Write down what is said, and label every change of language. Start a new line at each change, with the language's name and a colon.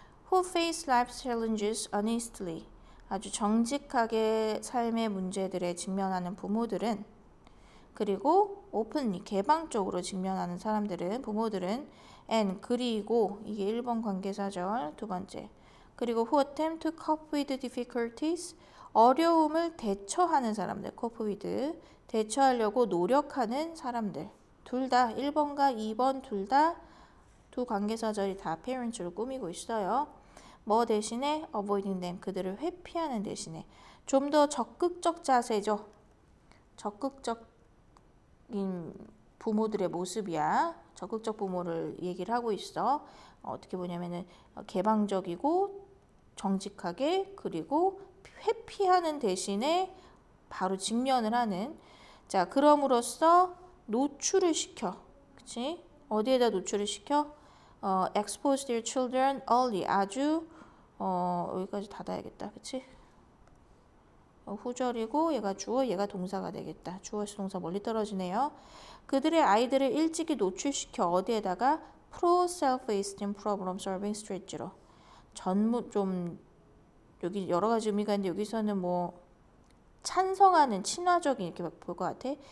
English: who face life's challenges honestly.
Korean: 아주 정직하게 삶의 문제들에 직면하는 부모들은 그리고 openly 개방적으로 직면하는 부모들은 and 그리고 이게 1번 관계사절 두 번째 그리고
English: who attempt to cope with difficulties
Korean: 어려움을 대처하는 사람들 cope with 대처하려고 노력하는 사람들 둘 다 1번과 2번 둘 다 두 관계사절이 다 parents로 꾸미고 있어요. 뭐 대신에
English: avoiding them
Korean: 그들을 회피하는 대신에 좀 더 적극적 자세죠. 적극적인 부모들의 모습이야. 적극적 부모를 얘기를 하고 있어. 어떻게 보냐면은 개방적이고 정직하게 그리고 회피하는 대신에 바로 직면을 하는 자 그럼으로써 노출을 시켜. 그치? 어디에다 노출을 시켜?
English: expose their children early
Korean: 아주 여기까지 닫아야겠다. 그치? 후절이고 얘가 주어 얘가 동사가 되겠다. 주어시 동사 멀리 떨어지네요. 그들의 아이들을 일찍이 노출시켜 어디에다가
English: pro self-esteem problem solving strategy
Korean: 로 좀 여기 여러 가지 의미가 있는데 여기서는 뭐 찬성하는 친화적인 이렇게 볼 것 같아.